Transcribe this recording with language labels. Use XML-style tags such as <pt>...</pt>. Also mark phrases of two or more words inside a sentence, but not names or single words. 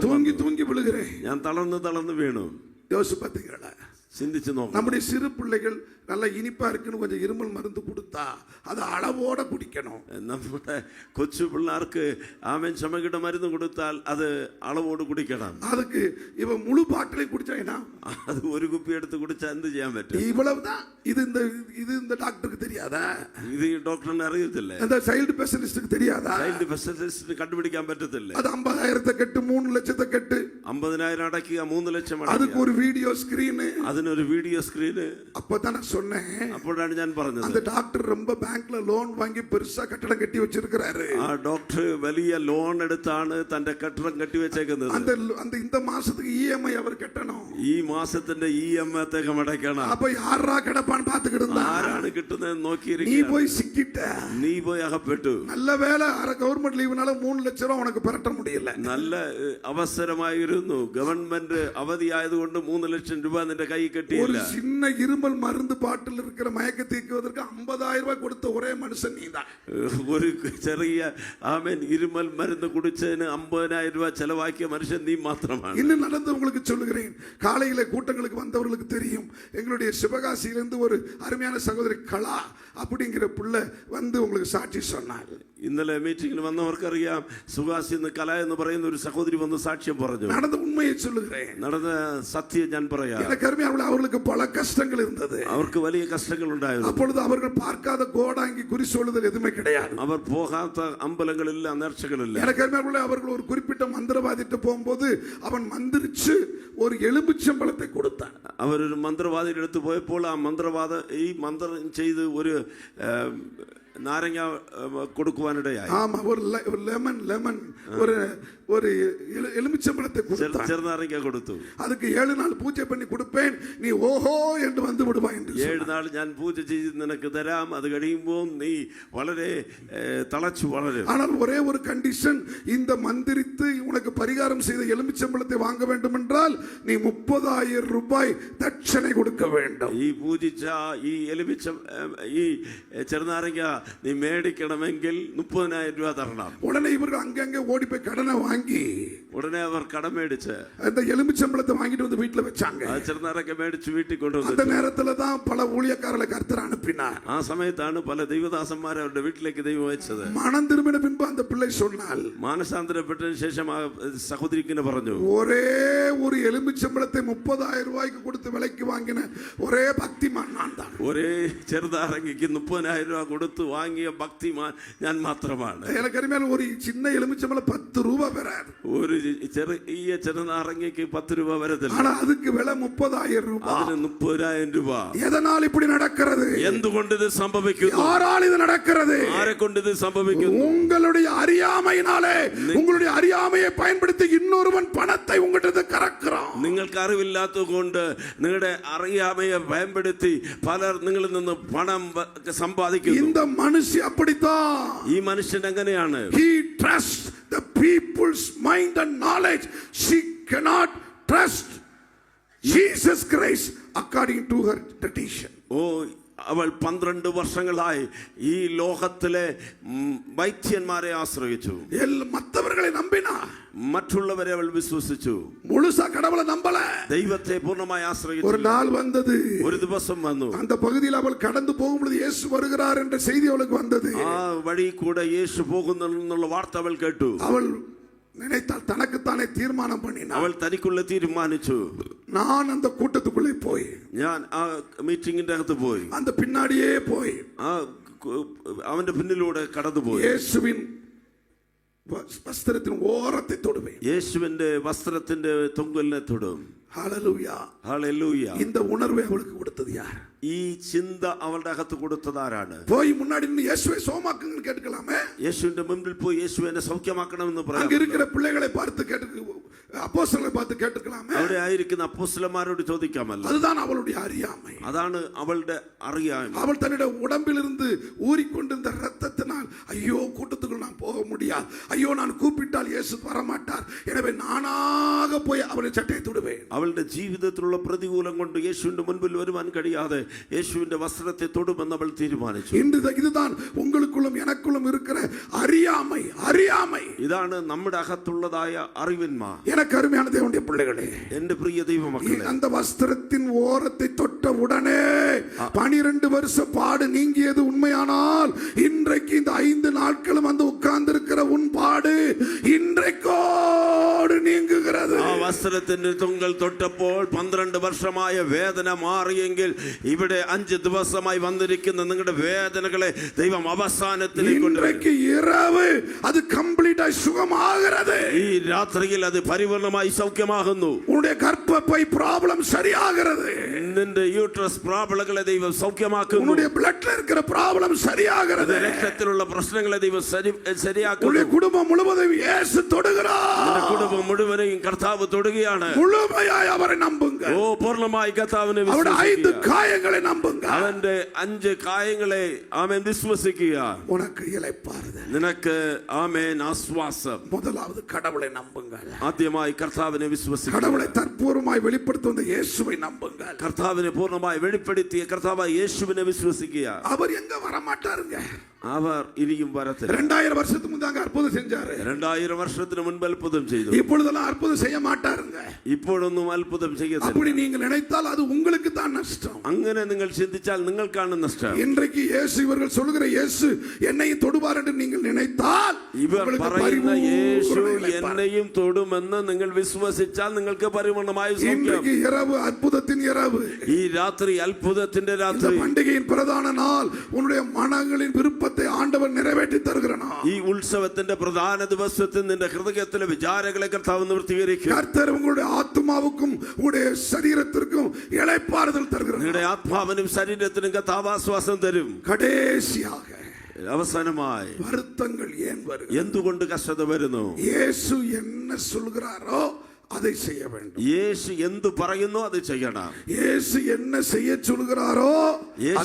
<ta>தூங்கி விழுகிறேன்.</ta> <ml>ഞാൻ തളർന്ന് വീണു.</ml> <ta>யோசிச்சு பார்த்தீங்களா?</ta> <ml>ചിന്തിച്ചു നോക്കാം.</ml> <ta>நம்முடைய சிறு பிள்ளைகள் நல்ல இனிப்பா இருக்குன்னு கொஞ்சம் இருமல் மருந்து கொடுத்தா அது அளவோட குடிக்கணும்.</ta> <ml>നമ്മുടെ കൊച്ചു പിള്ളേർക്ക് ആമേൻ ചുമക്കിட்ட മരുന്ന് കൊടുത്താൽ അത് അളവോട് കുടിക്കണം.</ml> <ta>அதுக்கு இவ முழு பாட்டிலையும் குடிச்சா என்ன?</ta> <ml>അത് ഒരു കുപ്പി എടുത്ത് കുടിച്ചാൽ എന്ത് ചെയ്യാൻ പറ്റും?</ml> <ta>இவ்வளவுதான். இது இந்த டாக்டருக்கு தெரியாதா?</ta> <ml>ഇത് ഈ ഡോക്ടറിന് അറിയത്തില്ലേ?</ml> <ta>அந்த</ta> <en>child specialist-க்கு</en> <ta>தெரியாதா?</ta> <en>child specialist-ിന്</en> <ml>കണ്ടുപിടിക്കാൻ പറ്റത്തില്ല.</ml> <ta>அது 50,000 கட்டு 3 லட்சத்தை கட்டு</ta> <ml>50,000 അടയ്ക്കുക, 3 ലക്ഷം</ml> <ta>அதுக்கு</ta> <ml>അടയ്ക്കുക.</ml> <ta>ஒரு</ta> <en>video screen.</en> <ml>അതിനൊരു</ml> <en>video screen.</en> <ta>அப்பதான் நான் சொன்னேன்,</ta> <ml>അപ്പോഴാണ് ഞാൻ പറഞ്ഞത്,</ml> <ta>அந்த டாக்டர் ரொம்ப</ta> <en>bank-ல loan</en> <ta>வாங்கி பெருசா கட்டடம் கட்டி வச்சிருக்காரு.</ta> <ml>ആ ഡോക്ടർ വലിയ ലോൺ എടുത്താണ് തന്റെ കെട്ടിടം കെട്ടിവെച്ചേക്കുന്നത്.</ml> <ta>அந்த அந்த இந்த மாசத்துக்கு இஎம்ஐ அவர் கட்டணும்.</ta> <ml>ഈ മാസത്തിന്റെ EMI അദ്ദേഹം അടയ്ക്കണം.</ml> <ta>அப்ப யாரா கிடப்பான்னு பாத்துக்கிட்டு இருந்தா,</ta> <ml>ആരാണ് കിട്ടുന്നത്</ml> <ta>நீ</ta> <ml>നോക്കിയിരിക്കുക.</ml> <ta>போய் சிக்கிட்ட.</ta> <ml>നീ പോയി അകപ്പെട്ടു.</ml> <ta>நல்ல வேலை</ta> <en>government leave-னால</en> <ta>3 லட்சம் ரூபாய் உனக்கு பரட்ட முடியல.</ta> <ml>നല്ല അവസരമായിരുന്നു. ഗവൺമെന്റ് അവധിയായതുകൊണ്ട് 3 ലക്ഷം രൂപ നിന്റെ കൈ</ml> <ta>ஒரு</ta> <ml>കെട്ടിയില്ല.</ml> <ta>சின்ன இருமல் மருந்து பாட்டில் இருக்கிற மயக்க தீர்க்குவதற்கு 50,000 ரூபாய் கொடுத்த ஒரே மனுஷன் நீதான்.</ta> <ml>ഒരു ചെറിയ ആമേൻ ഇരുമൽ മരുന്ന് കുടിച്ചതിന് 50,000 രൂപ ചെലവാക്കിയ മനുഷ്യൻ നീ മാത്രമാണ്.</ml> <ta>இன்னும் நடந்தவங்களுக்கு சொல்லுகிறேன், காலையில கூட்டங்களுக்கு வந்தவர்களுக்கு தெரியும், எங்களுடைய சிவகாசியிலிருந்து ஒரு அருமையான சகோதரி கலா அப்படிங்கிற பிள்ளை வந்து உங்களுக்கு சாட்சி சொன்னார்.</ta> <ml>ഇന്നലെ മീറ്റിംഗിൽ വന്നവർക്കറിയാം, സുഹാസി എന്ന് കല എന്ന് പറയുന്ന ഒരു സഹോദരി വന്ന് സാക്ഷ്യം പറഞ്ഞു.</ml> <ta>நடந்த உண்மையை சொல்லுகிறேன்,</ta> <ml>നടന്ന സത്യം ഞാൻ പറയാം.</ml> <ta>எனக்கு அருமையான அவர்களுக்கு பல கஷ்டங்கள் இருந்தது.</ta> <ml>അവർക്ക് വലിയ കഷ്ടങ്ങൾ ഉണ്ടായിരുന്നു.</ml> <ta>அப்பொழுது அவர்கள் பார்க்காத கோடாங்கி குறி சொல்லுதல் எதுவுமே கிடையாது.</ta> <ml>അവർ പോകാത്ത അമ്പലങ്ങളില്ല, നേർച്ചകളില്ല.</ml> <ta>எனக்கு அருமையான அவர்கள் ஒரு குறிப்பிட்ட மந்திரவாதிட்டு போகும்போது அவன் மந்திரிச்சு ஒரு எலுமிச்சம்பழத்தை கொடுத்தான்.</ta> <ml>അവരൊരു മന്ത്രവാദിയുടെ അടുത്ത് പോയപ്പോൾ ആ മന്ത്രവാദ ഈ മന്ത്രം ചെയ്ത് ഒരു നാരങ്ങ കൊടുക്കുവാനിടയായി.</ml> <ta>ஆமா, ஒரு லெமன் ஒரு ஒரு எலுமிச்சம்பழத்தை கொடுத்தான்.</ta> <ml>ചെറുനാരങ്ങ കൊടുത്തു.</ml> <ta>அதுக்கு 7 நாள் பூஜை பண்ணி கொடுப்பேன், நீ ஓஹோ என்று வந்து விடுவாய் என்று</ta> <ml>7 നാൾ ഞാൻ പൂജ ചെയ്ത് നിനക്ക് തരാം, അത് കഴിയുമ്പോൾ നീ വളരെ തളച്ചു വളരും.</ml> <ta>ஆனால் ஒரே ஒரு கண்டிஷன், இந்த மந்திரித்து உனக்கு பரிகாரம் செய்த எலுமிச்சம்பழத்தை வாங்க வேண்டும் என்றால் நீ 30,000 ரூபாய் தட்சணை கொடுக்க வேண்டும்.</ta> <ml>ഈ പൂജിച്ച ഈ ഈ ചെറുനാരങ്ങ നീ മേടിക്കണമെങ്കിൽ 30,000 രൂപ തരണം.</ml> <ta>உடனே இவர்கள் அங்கங்க ஓடி போய் கடனை வாங்கி</ta> <ml>ഉടനെ അവർ കടം മേടിച്ച്</ml> <ta>அந்த எலுமிச்சம்பழத்தை வாங்கிட்டு வந்து வீட்டுல வச்சாங்க.</ta> <ml>ആ ചെറുനാരങ്ങ മേടിച്ച് വീട്ടിൽ</ml> <ta>அந்த</ta> <ml>കൊണ്ടുവന്നു.</ml> <ta>நேரத்துல தான் பல ஊழியக்காரர்களை கர்த்தர் அனுப்பினார்.</ta> <ml>ആ സമയത്താണ് പല ദൈവദാസന്മാരെ അവരുടെ വീട്ടിലേക്ക് ദൈവം അയച്ചത്.</ml> <ta>மனம் திரும்பின பின்பு அந்த பிள்ளை சொன்னால்,</ta> <ml>മാനസാന്തരപ്പെട്ടതിന് ശേഷം ആ സഹോദരിക്കിനെ പറഞ്ഞു,</ml> <ta>ஒரே ஒரு எலுமிச்சம்பழத்தை 30,000 ரூபாய்க்கு கொடுத்து விலைக்கு வாங்கின ஒரே பக்திமான் நான் தான்.</ta> <ml>ഒരേ ചെറുനാരങ്ങയ്ക്ക് 30,000 രൂപ കൊടുത്ത് വാങ്ങിയ ഭക്തിമാൻ ഞാൻ മാത്രമാണ്.</ml> <ta>எனக்கு அருமையான ஒரு சின்ன எலுமிச்சம்பழம் 10 ரூபாய் வராது.</ta> <ml>ഒരു ചെറിയ ചെറുനാരങ്ങയ്ക്ക് 10 രൂപ വരത്തില്ല.</ml> <ta>ஆனா அதுக்கு விலை 30,000 ரூபாய்.</ta> <ml>അതിന് 30,000 രൂപ.</ml> <ta>எதனால் இப்படி நடக்கிறது?</ta> <ml>എന്തുകൊണ്ട് ഇത് സംഭവിക്കുന്നു?</ml> <ta>யாரால் இது நடக்கிறது?</ta> <ml>ആരെ കൊണ്ട് ഇത് സംഭവിക്കുന്നു?</ml> <ta>உங்களுடைய அறியாமையினாலே, உங்களுடைய அறியாமையை பயன்படுத்தி இன்னொருவன் பணத்தை உங்ககிட்ட கறக்குறான்.</ta> <ml>നിങ്ങൾക്ക് അറിവില്ലാത്തതുകൊണ്ട് നിങ്ങളുടെ അറിയാമയെ பயன்படுத்தி പലർ നിങ്ങളിൽ നിന്ന് പണം സമ്പാദിക്കുന്നു.</ml> <ta>இந்த மனுஷி அப்படித்தான்.</ta> <ml>ഈ മനുഷ്യൻ എങ്ങനെയാണ്?</ml> <en>He trusts the people's mind and knowledge. She cannot trust Jesus Christ according to her tradition.</en> <ml>ഓ, അവൾ 12 വർഷങ്ങളായി ഈ ലോകത്തിലെ വൈദ്യന്മാരെ ആശ്രയിച്ചു.</ml> <ta>மற்றவர்களை நம்பினா,</ta> <ml>മറ്റുള്ളവരെ അവൾ വിശ്വസിച്ചു.</ml> <ta>முழுசா கடவுளை நம்பல.</ta> <ml>ദൈവത്തെ പൂർണ്ണമായി</ml> <ta>ஒரு</ta> <ml>ആശ്രയിച്ചു.</ml> <ta>நாள் வந்தது,</ta> <ml>ഒരു ദിവസം വന്നു.</ml> <ta>அந்த பகுதியில் அவள் கடந்து போகும்போது இயேசு வருகிறார் என்ற செய்தி அவளுக்கு வந்தது.</ta> <ml>ആ വഴി കൂടെ യേശു പോകുന്നുള്ള വാർത്ത അവൾ കേട്ടു.</ml> <ta>அவள் நினைத்தால், தனக்குத்தானே தீர்மானம் பண்ணினாள்,</ta> <ml>അവൾ തനിക്കുള്ള തീരുമാനിച്ചു,</ml> <ta>நான் அந்த கூட்டத்துக்குள்ளே போய்,</ta> <ml>ഞാൻ ആ മീറ്റിംഗിന്റെ അകത്ത് പോയി,</ml> <ta>அந்த பின்னாடியே போய்,</ta> <ml>ആ അവന്റെ പിന്നിലൂടെ കടന്നുപോയി, இயேசுவின் വസ്ത്രത്തിൻ ഓരത്തെ തൊടുവേൻ. യേശുവിന്റെ വസ്ത്രത്തിന്റെ തൊങ്കലിനെ തൊടും.</ml> <ta>ஹalleluya.</ta> <ml>ഹല്ലേലൂയ.</ml> <ta>இந்த உணர்வை அவளுக்கு கொடுத்தது யார்?</ta> <ml>ഈ ചിന്ത അവളുടെ അകത്ത് കൊടുത്തതാരാണ്?</ml> <ta>போய் முன்னாடி நின்னு இயேசுவை சோமாக்குங்கன்னு கேட்கலாமே.</ta> <ml>യേശുവിന്റെ മുമ്പിൽ പോയി യേശുവിനെ സൗഖ്യമാക്കണമെന്ന്</ml> <ta>அங்க</ta> <ml>പറയാം.</ml> <ta>இருக்கிற பிள்ளைகளை பார்த்து கேட்டு, அப்போஸ்தலரை பார்த்து கேட்டுக்கலாமே.</ta> <ml>അവിടെ ആയിരിക്കുന്ന അപ്പോസ്തലന്മാരോട് ചോദിക്കാമല്ലോ.</ml> <ta>அதுதான் அவளுடைய அறியாமை.</ta> <ml>അതാണ് അവളുടെ അറിയായ്മ.</ml> <ta>அவள் தன்னுடைய உடம்பிலிருந்து ஊறிக்கொண்டிருந்த ரத்தத்தினால், ஐயோ கூட்டத்துக்குள் நான் போக முடியாது, ஐயோ நான் கூப்பிட்டால் இயேசு வரமாட்டார், எனவே நானாக போய் அவளை சட்டையை தொடுவேன்.</ta> <ml>അവളുടെ ജീവിതത്തിലുള്ള പ്രതികൂലം കൊണ്ട് യേശുവിന്റെ മുൻപിൽ വരുവാൻ കഴിയാതെ യേശുവിന്റെ വസ്ത്രത്തെ തൊടുമെന്ന് അവൾ തീരുമാനിച്ചു.</ml> <ta>இதுதான் உங்களுக்குள்ளும் எனக்குள்ளும் இருக்கிற அறியாமை. அறியாமை</ta> <ml>ഇതാണ് നമ്മുടെ അകത്തുള്ളതായ അറിവിന്മ.</ml> <ta>எனக்கு அருமையான தேவனுடைய பிள்ளைகளே,</ta> <ml>എന്റെ പ്രിയ ദൈവമക്കളെ,</ml> <ta>அந்த வஸ்திரத்தின் ஓரத்தை தொட்ட உடனே 12 வருஷ பாடு நீங்கியது உண்மையானால், இன்றைக்கு இந்த 5 நாட்களும் வந்து உட்கார்ந்து இருக்கிற உன் பாடு இன்றைக்கோடு நீங்குகிறது.</ta> <ml>ആ വസ്ത്രത്തിന്റെ തൊങ്കൽ തൊട്ടപ്പോൾ 12 വർഷമായ വേദന മാറിയെങ്കിൽ ഇവിടെ 5 ദിവസമായി വന്നിരിക്കുന്ന നിങ്ങളുടെ വേദനകളെ ദൈവം അവസാനത്തിലേക്ക് കൊണ്ടുവരും.</ml> <ta>இன்றைக்கு இரவு அது கம்ப்ளீட்டா சுகமாக சரியாகிறது.</ta> <ml>ഈ രാത്രിയിൽ അത് പരിപൂർണമായി സൗഖ്യമാകുന്നു.</ml> <ta>உன்னுடைய கர்ப்பப்பை ப்ராப்ளம் சரியாகிறது.</ta> <ml>നിന്റെ</ml> <en>uterus problem-ങ്ങളെ</en> <ml>ദൈവം സൗഖ്യമാക്കുന്നു.</ml> <ta>உன்னுடைய பிளட்ல இருக்கிற ப்ராப்ளம் சரியாகிறது.</ta> <ml>രക്തത്തിലുള്ള പ്രശ്നങ്ങളെ ദൈവം ശരിയാക്കുന്നു.</ml> <ta>உன்னுடைய குடும்பம் முழுவதும் இயேசு தொடுகிறார்.</ta> <ml>നിന്റെ കുടുംബം മുഴുവനെയും കർത്താവ് തൊടുകയാണ്.</ml> <ta>முழுமையாய் அவரை நம்புங்க.</ta> <ml>ഓ പൂർണ്ണമായി കർത്താവിനെ</ml> <ta>அவருடைய 5</ta> <ml>വിശ്വസിക്കുക.</ml> <ta>காயங்களை நம்புங்க.</ta> <ml>അവന്റെ 5 കായങ്ങളെ ആമേൻ വിശ്വസിക്കുക.</ml> <ta>உனக்கு இளைப்பாறுதல்.</ta> <ml>നിനക്ക് ആമേൻ ആശ്വാസം.</ml> <ta>முதலாவது கடவுளை நம்புங்க.</ta> <ml>ആദ്യമായി കർത്താവിനെ വിശ്വസിക്കുക.</ml> <ta>கடவுளை தற்பூர்வமாய் வெளிப்படுத்தும் இயேசுவை நம்புங்க.</ta> <ml>കർത്താവിനെ പൂർണ്ണമായി വെളിപ്പെടുത്തിയ കർത്താവായ യേശുവിനെ വിശ്വസിക്കുക.</ml> <ta>அவர் எங்க வர மாட்டாருங்க.</ta> <ml>അവർ ഇനിയും വരത്തില്ല.</ml> <ta>2000 வருஷத்துக்கு முன்னாங்க அற்புதம் செஞ்சாரு.</ta> <ml>2000 വർഷത്തിന് മുൻപ് അത്ഭുതം ചെയ്തു.</ml> <ta>இப்பொழுதெல்லாம் அற்புதம் செய்ய மாட்டாருங்க.</ta> <ml>ഇപ്പോഴൊന്നും അത്ഭുതം ചെയ്യത്തില്ല.</ml> <ta>அப்படி நீங்கள் நினைத்தால் அது உங்களுக்கு தான் நஷ்டம்.</ta> <ml>അങ്ങനെ നിങ്ങൾ ചിന്തിച്ചാൽ നിങ്ങൾക്കാണ് നഷ്ടം.</ml> <ta>இன்றைக்கு இயேசு இவர்கள் சொல்லுகிற இயேசு என்னை தொடுவார் என்று நீங்கள் நினைத்தால்</ta> <ml>ഇവർ പറയുന്ന യേശു എന്നെയും തൊടുമെന്ന് നിങ്ങൾ വിശ്വസിച്ചാൽ നിങ്ങൾക്ക് പരിപൂർണമായ സൗഖ്യം.</ml> <ta>இன்றைக்கு இரவு அற்புதத்தின் இரவு.</ta> <ml>ഈ രാത്രി അത്ഭുതത്തിന്റെ</ml> <ta>இந்த</ta> <ml>രാത്രി.</ml> <ta>பண்டிகையின் பிரதான நாள் உன்னுடைய மனங்களின் விருப்பத்தை ஆண்டவர் நிறைவேற்றி தருகிறார்.</ta> <ml>ഈ ഉത്സവത്തിന്റെ പ്രധാന ദിവസത്തിൽ നിന്റെ ഹൃദയത്തിലെ വിചാരങ്ങളെ കർത്താവ് നിവർത്തീകരിക്കും.</ml> <ta>கர்த்தர் உங்களுடைய ஆத்மாவுக்கும் உங்களுடைய சரீரத்திற்கும் இளைப்பாறுதல் தருகிறார்.</ta> <ml>നിങ്ങളുടെ ആത്മാവിനും ശരീരത്തിനും കർത്താവ് ആശ്വാസം തരും.</ml> <ta>கடைசியாக</ta> <ml>അവസാനമായി</ml> <ta>வருத்தங்கள் ஏன் வருகிறது?</ta> <ml>എന്തുകൊണ്ട് കഷ്ടത വരുന്നു?</ml> <ta>இயேசு என்ன சொல்கிறாரோ அதை செய்ய வேண்டும்.</ta> <ml>യേശു എന്തു പറയുന്നു അത് ചെയ്യണം.</ml> <ta>இயேசு என்ன செய்ய சொல்கிறாரோ அதை</ta>